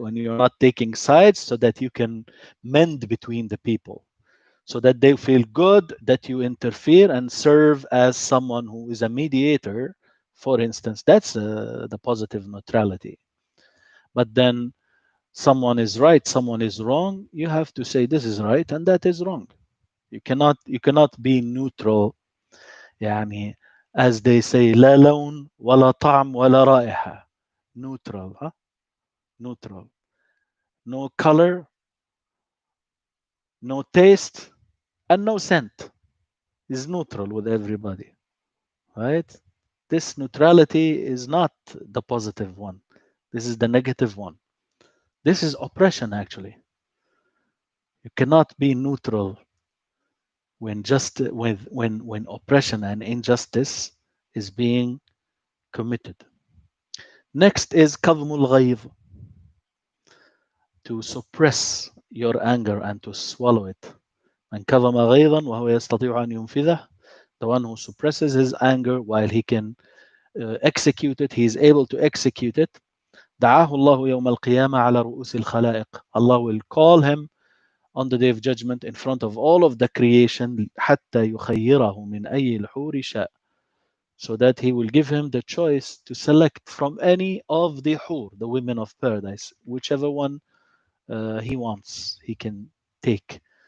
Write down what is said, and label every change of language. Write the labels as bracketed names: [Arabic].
[English] When you're not taking sides, so that you can mend between the people, so that they feel good that you interfere and serve as someone who is a mediator, for instance. That's the positive neutrality. But then someone is right, someone is wrong, you have to say this is right and that is wrong. You cannot be neutral. [Arabic] يعني [English] as they say, [Arabic] لا لون ولا طعم ولا رائحة. [English] Neutral, huh? Neutral. No color, no taste, and no scent. Is neutral with everybody, right? This neutrality is not the positive one. This is the negative one. This is oppression, actually. You cannot be neutral when just when oppression and injustice is being committed. Next is kadhmul ghayz, to suppress your anger and to swallow it. [Arabic] من كظم غيظا وهو يستطيع أن ينفذه, [English] the one who suppresses his anger while he can execute it, he is able to execute it. [Arabic] دعاه الله يوم القيامة على رؤوس الخلائق. [English] Allah will call him on the day of judgment in front of all of the creation, [Arabic] حتى يخيره من أي الحور شاء, [English] so that he will give him the choice to select from any of the hur, the women of paradise, whichever one he wants, he can take.